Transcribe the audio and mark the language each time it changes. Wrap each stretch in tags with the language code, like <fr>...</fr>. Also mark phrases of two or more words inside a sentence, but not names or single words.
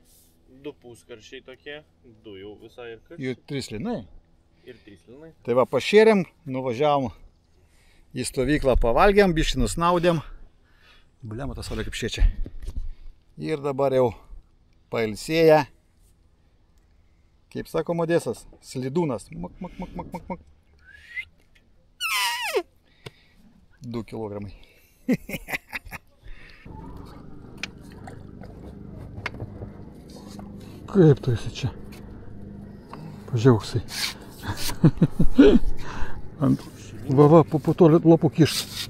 <lt>2 puskaršiai tokie, 2 jau visai ir kas. Ir 3 linai. Ir 3 linai. Tai va, pašėrėm, nuvažiavom į stovyklą, pavalgėm, biškį nusnaudėm. Bliama, ta saulė kaip šviečia. Ir dabar jau pailsėję. Kaip sako Modesas, slidūnas. Mak, mak, mak, mak, mak, mak. 2 kilogramai. Kaip tu esi čia? Pažiauksai. Va, po to lapų kiš.</lt>